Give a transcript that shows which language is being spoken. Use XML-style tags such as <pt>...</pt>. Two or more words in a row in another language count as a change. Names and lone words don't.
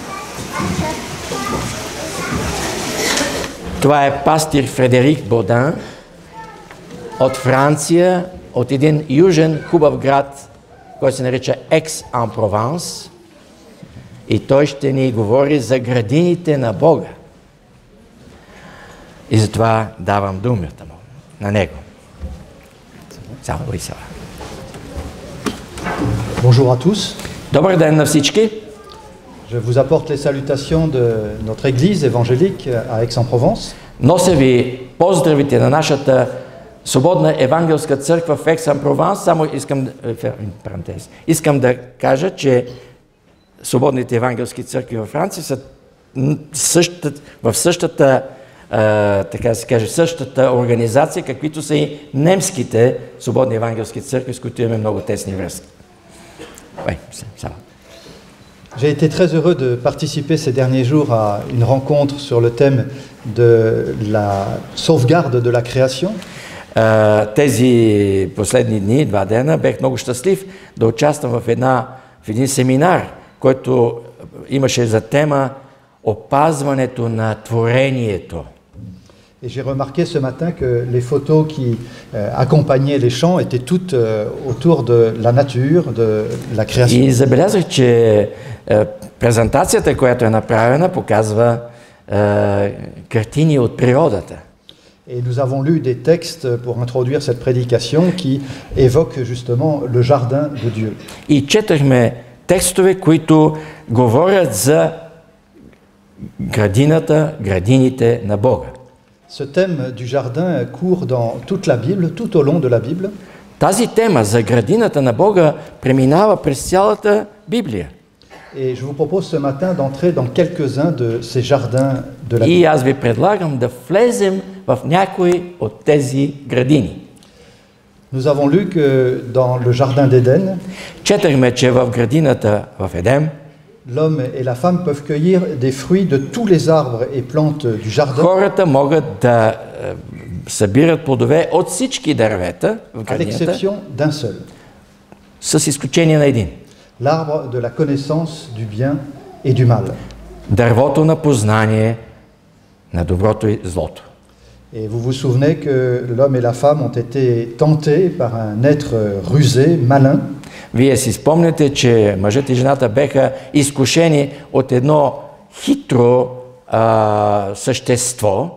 <bg>Това е пастир Фредерик Бодан от Франция, от един южен хубав град, който се нарича Екс-ан-Прованс. И той ще ни говори за градините на Бога. И затова давам думата му на него.</bg> <fr>Bonjour à tous.</fr> <bg>Добър ден на всички!</bg> <fr>Je vous apporte les salutations de notre église évangélique à Aix-en-Provence.</fr> <bg>Нося ви поздравите на нашата свободна евангелска църква в Екс-ен-Прованс. Само искам да кажа, че свободните евангелски църкви във Франция са в същата, така да се каже, същата организация, каквито са и немските свободни евангелски църкви, с които имаме много тесни връзки.</bg> <fr>J'ai été très heureux de participer ces derniers jours à une rencontre sur le thème de la sauvegarde de la création.</fr> <bg>Тези последни дни, 2 дена, бях много щастлив да участвам в един семинар, който имаше за тема опазването на творението.</bg> <fr>Et j'ai remarqué ce matin que les photos qui accompagnaient les chants étaient toutes autour de la nature, de la création.</fr> <bg>И забелязах, че презентацията, която е направена, показва картини от природата.</bg> <fr>Et nous avons lu des textes pour introduire cette prédication qui évoquent justement le jardin de Dieu.</fr> <bg>И четахме текстове, които говорят за градините на Бога.</bg> <fr>Ce thème du jardin court dans toute la Bible, tout au long de la Bible.</fr> <bg>Тази тема за градината на Бога преминава през цялата Библия.</bg> <fr>Et je vous propose ce matin d'entrer dans quelques-uns de ces jardins de la Bible.</fr> <bg>И аз ви предлагам да влезем в някои от тези градини.</bg> <fr>Nous avons lu que dans le jardin d'Éden,</fr> <bg>Четахме, че в градината в Едем</bg> <fr>l'homme et la femme peuvent cueillir des fruits de tous les arbres et plantes du jardin,</fr> <bg>хората могат да събират плодове от всички дървета в à градината,</bg> <fr>l'exception d'un seul,</fr> <bg>с изключение на един.</bg> <fr>l'arbre de la connaissance du bien et du mal.</fr> <bg>Дървото на познание на доброто и злото.</bg> <fr>Et vous vous souvenez que l'homme et la femme ont été tentés par un être rusé, malin,</fr> <bg>Вие си спомняте, че мъжът и жената беха изкушени от едно хитро същество.</bg>